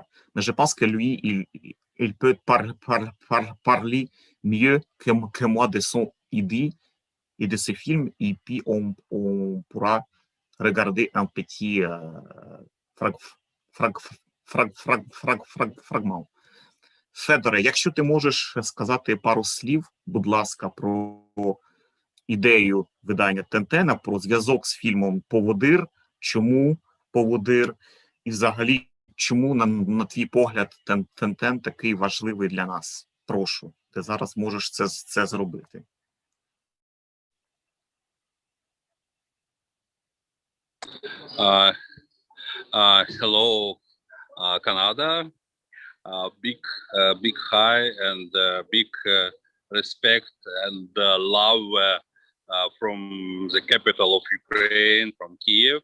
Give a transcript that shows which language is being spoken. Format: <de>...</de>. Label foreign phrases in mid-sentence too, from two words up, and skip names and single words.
<fr>Mais je pense que lui, il peut parler mieux que moi de son idée et de ce film, et puis on pourra regarder un petit fragment.</fr> <uk>Федоре, якщо ти можеш сказати пару слів, будь ласка, про ідею видання Тинтина, про зв'язок з фільмом «Поводир», чому «Поводир» і взагалі, чому, на твій погляд, Тинтин такий важливий для нас. Прошу, ти зараз можеш це зробити.</uk> <en>Hello, Canada. Big hi and big respect and love from the capital of Ukraine, from Kyiv.</en>